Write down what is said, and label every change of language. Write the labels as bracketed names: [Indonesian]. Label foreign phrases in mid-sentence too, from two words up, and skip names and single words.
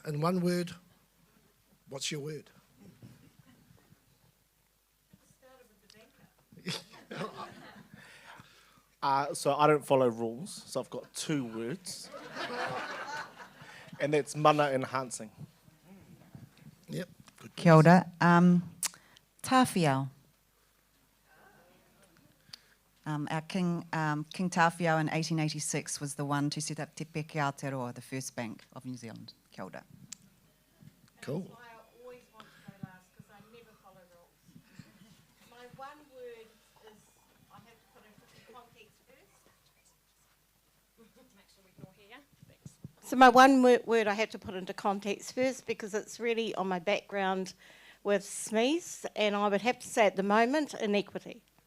[English] In one word, what's your word? So I don't follow rules, so I've got 2 words. And that's mana enhancing. Yep. Good. [Māori] Kia ora. Tāwhiao. [English] Our King Tāwhiao in 1886 was the one to set up Te Peke Aotearoa, the first bank of New Zealand. [Māori] Kia ora. [English] Cool. I always want to go last because I never follow rules. My one word is, I have to put it into context first. Make sure we can all hear. Thanks. So my one word I have to put into context first because it's really on my background with SMEs, and I would have to say at the moment, inequity.